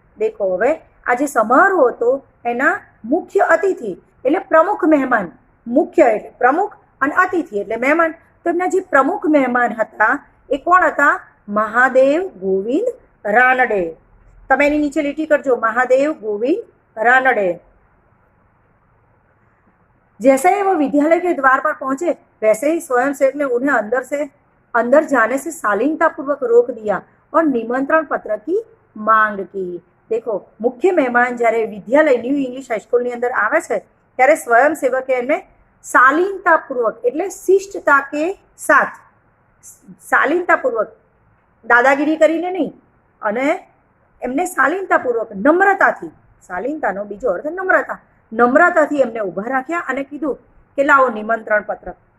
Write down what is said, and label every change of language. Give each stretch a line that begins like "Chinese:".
Gujarati: देखो હવે આ જે સમારોહ હતો એના મુખ્ય અતિથિ એટલે પ્રમુખ મહેમાન, મુખ્ય એટલે પ્રમુખ અને અતિથિ એટલે મહેમાન. તો એમના જે પ્રમુખ મહેમાન હતા એ કોણ હતા? મહાદેવ ગોવિંદ રાનડે. તમે એની નીચે લીટી કરજો, महादेव गोविंद रानडे.
Hindi: जैसे ही वो विद्यालय के द्वार पर पहुंचे वैसे ही स्वयंसेवक ने उन्हें अंदर जाने से शालीनता पूर्वक रोक दिया और निमंत्रण पत्र की मांग की.
Gujarati: देखो मुख्य मહેમાન જ્યારે વિદ્યાલય ન્યૂ ઇંગ્લિશ હાઈસ્કૂલની અંદર આવે છે ત્યારે સ્વયંસેવકે એમને શાલીનતાપૂર્વક એટલે શિષ્ટતા કે સાથ, શાલીનતાપૂર્વક, દાદાગીરી કરીને નહીં, અને એમને શાલીનતાપૂર્વક નમ્રતાથી, શાલીનતાનો બીજો અર્થ નમ્રતા, નમ્રતાથી એમને ઊભા રાખ્યા અને કીધું કે લાવો નિમંત્રણ પત્રક.